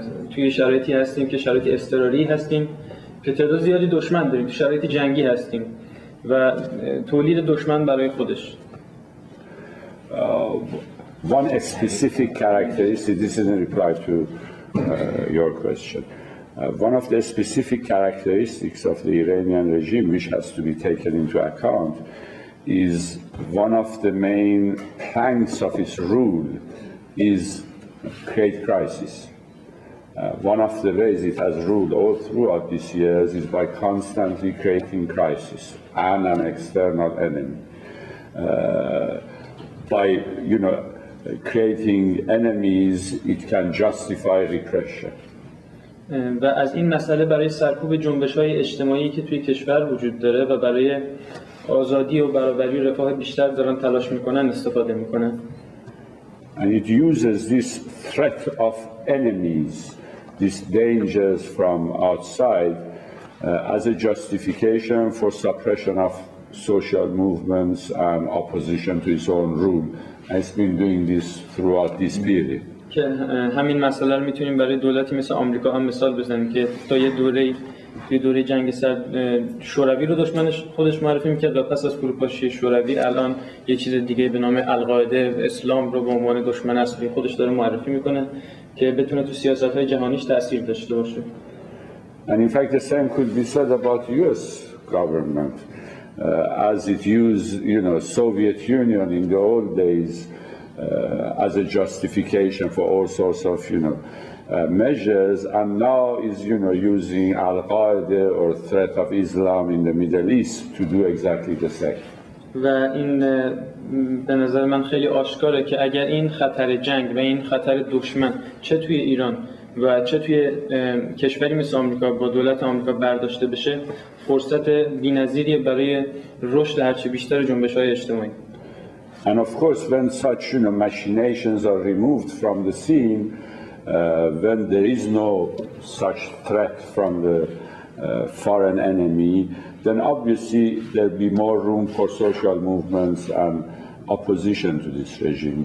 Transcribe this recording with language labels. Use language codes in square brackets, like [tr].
[fa] توی شرایطی هستیم که شرایط اضطراری هستیم که تعداد زیادی دشمن داریم، تو شرایط جنگی هستیم و تولید دشمن برای خودش. [en] One specific characteristic, this is in reply to your question. One of the specific characteristics of the Iranian regime, which has to be taken into account, is one of the main planks of its rule is create crisis. One of the ways it has ruled all throughout these years is by constantly creating crisis and an external enemy. By, creating enemies, it can justify repression. [fa] و از این مسئله برای سرکوب جنبش‌های اجتماعی که توی کشور وجود داره و برای آزادی و برابری و رفاه بیشتر دارن تلاش میکنن استفاده میکنن. [en] And it uses this threat of enemies, these dangers from outside, as a justification for suppression of social movements and opposition to its own rule. And it's been doing this throughout this period. [fa] که همین مسئله رو میتونیم برای دولتی مثل آمریکا هم مثال بزنیم که تا یه دوره جنگ سرد شوروی رو دشمنش خودش معرفی میکرد و پس از فروپاشی شوروی الان یه چیز دیگه به نام القاعده اسلام رو به عنوان دشمن اصلی خودش داره معرفی میکنه که بتونه تو سیاست‌های جهانیش تأثیر داشته باشه. [en] And in fact the same could be said about US government. As it used, Soviet Union in the old days as a justification for all sorts of, measures, and now is, using Al-Qaeda or threat of Islam in the Middle East to do exactly the same. [fa] و این به نظر من خیلی آشکاره که اگر این خطر جنگ و این خطر دشمن چه توی ایران و چه توی کشوری مثل آمریکا با دولت آمریکا برداشته بشه، فرصت بی‌نظیری برای رشد هرچه بیشتر جنبش‌های اجتماعی. [en] And of course, when such machinations are removed from the scene, when there is no such threat from the foreign enemy, then obviously there'll be more room for social movements and opposition to this regime.